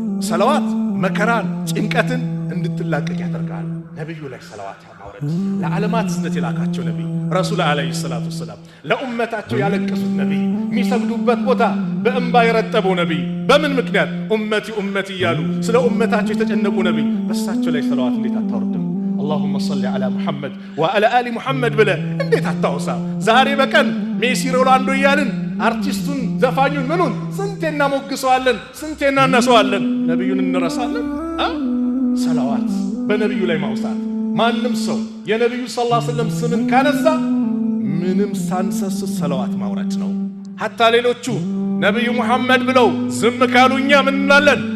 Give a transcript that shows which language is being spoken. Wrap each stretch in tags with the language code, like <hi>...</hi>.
<am>ሰላዋት መከራን ጭንቀትን እንድትላቀቅ ያደርጋል። ነብዩ ላይ ሰላዋት ማውረድ ለዓለማት ዝነት የላካቸው ነብይ ረሱል አለይሂ ሰላቱ ወሰላም ለኡመታቸው ያለቀሱት ነብይ የሚሰግዱበት ቦታ በእንባ የረጠበው ነብይ በምን ምክንያት ኡመቲ ኡመቲ እያሉ ስለ ኡመታቸው የተጨነቁ ነብይ በሳቸው ላይ ሰላዋት እንዴት አታወርድም?</am> <ar>اللهم صل على محمد وعلى آل محمد</ar> <am>ብለህ እንዴት አታውሳ? ዛሬ በቀን ሜሲ ሮናልዶ እያልን አርቲስቱን ዘፋኙን ምኑን ስንቴ እናሞግሰዋለን፣ ስንቴ እናነሰዋለን። ነብዩን እንረሳለን? ሰላዋት በነብዩ ላይ ማውሳት። ማንም ሰው የነብዩ ሰለላሁ ዐለይሂ ወሰለም ስምን ካነሳ ምንም ሳንሰስ ሰላዋት ማውረድ ነው። ሐታ ሌሎቹ ነብዩ ሙሐመድ ብለው ዝም ካሉኛ ምን እንላለን?</am>